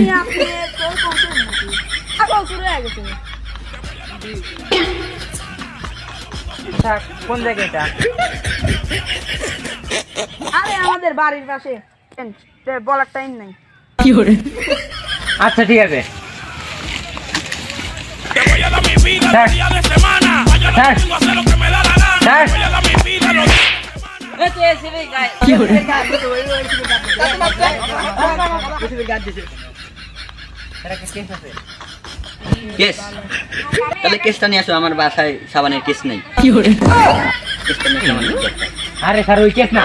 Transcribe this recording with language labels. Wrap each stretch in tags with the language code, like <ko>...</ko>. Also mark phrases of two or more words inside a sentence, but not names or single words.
<bn>আপনি কেউ করছেন নাকি? ছাগল চুরি হয়ে গেছে আচ্ছা, কোন জায়গায় এটা আরে আমাদের বাড়ির পাশে বলার টাইম নাই কি হরে আচ্ছা ঠিক আছে</bn> <es>Te voy a dar mi vida, Sir. los días de semana. Mañana Sir. domingo hacer lo que me da la gana. Sir. Te voy a dar mi vida, los días</es> <bn>কি hore এটা কি কেস আছে কেস তাহলে কেসটা নিয়ে আসো আমার বাসায় সাবানের কেস নেই কি hore কেসটা নিয়ে সাবানের কেস আরে স্যার ওই কেস না</bn>